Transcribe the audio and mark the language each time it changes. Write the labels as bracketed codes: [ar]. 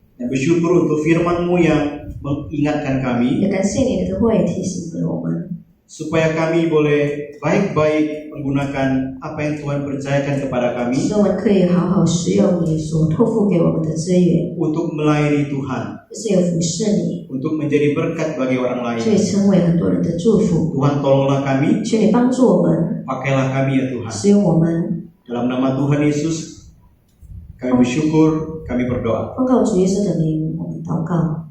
[id] Dan bersyukur untuk firman-Mu yang mengingatkan kami [zh] 也感谢你的会提醒着我们， [id] supaya kami boleh baik-baik menggunakan apa yang Tuhan percayakan kepada kami [zh] 使我们可以好好使用你所托付给我们的资源， [id] untuk melayani Tuhan, [zh] 就是有服侍你， [id] untuk menjadi berkat bagi orang [zh] 可以 [id] lain. [zh] 成为很多人的祝福。 [id] Tuhan tolonglah kami, [zh] 求你帮助我们， [id] pakailah kami ya Tuhan. [zh] 使用我们， [id] Dalam nama Tuhan Yesus, kami bersyukur, kami berdoa. [zh] 奉告主耶稣的名，我们祷告，